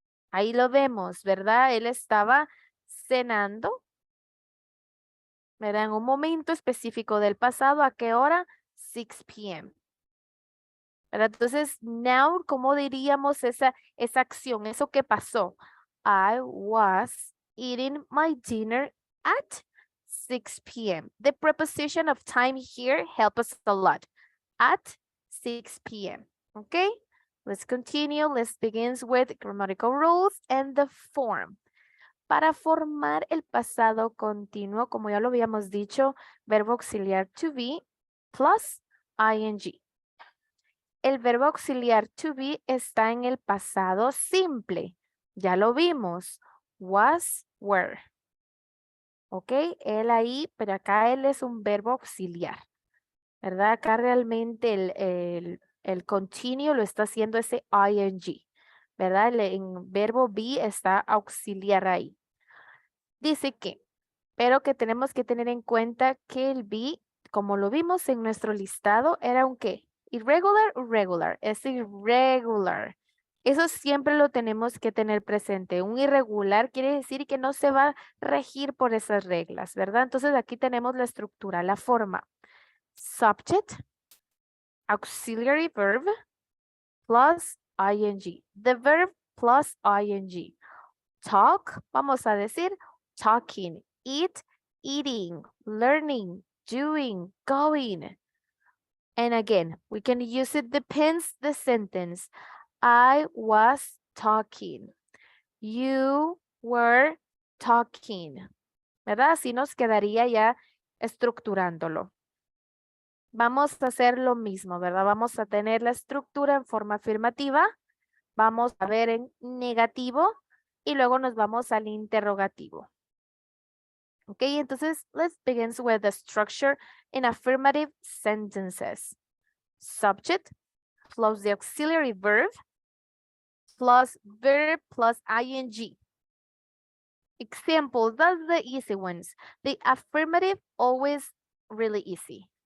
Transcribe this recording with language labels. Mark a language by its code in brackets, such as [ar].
[es] Ahí lo vemos, ¿verdad? Él estaba cenando, ¿verdad? En un momento específico del pasado, ¿a qué hora? 6 p.m. ¿verdad? Entonces, now, ¿cómo diríamos esa acción? ¿Eso que pasó? [en] I was eating my dinner at 6 p.m. The preposition of time here helps us a lot. At 6 p.m. Okay? Let's continue. Let's begin with grammatical rules and the form. [es] Para formar el pasado continuo, como ya lo habíamos dicho, verbo auxiliar to be plus ing. El verbo auxiliar to be está en el pasado simple. Ya lo vimos. Was, were. Ok, él ahí, pero acá él es un verbo auxiliar. ¿Verdad? Acá realmente el continuo lo está haciendo ese ing. ¿Verdad? En verbo be está auxiliar ahí. Dice que, pero que tenemos que tener en cuenta que el be, como lo vimos en nuestro listado, era un ¿qué? Irregular o regular. Es irregular. Eso siempre lo tenemos que tener presente. Un irregular quiere decir que no se va a regir por esas reglas, ¿verdad? Entonces aquí tenemos la estructura, la forma. [en] Subject, auxiliary verb, plus ing. The verb plus ing. Talk, [es] vamos a decir [en] talking. Eat, eating. Learning, doing, going. And again, we can use it depends the sentence. I was talking. You were talking. ¿Verdad? [es] Así nos quedaría ya estructurándolo. Vamos a hacer lo mismo, ¿verdad? Vamos a tener la estructura en forma afirmativa. Vamos a ver en negativo y luego nos vamos al interrogativo. [en] Ok, entonces let's begin with the structure in affirmative sentences. Subject plus the auxiliary verb plus verb plus ing. Example, that's the easy ones. The affirmative, always really easy.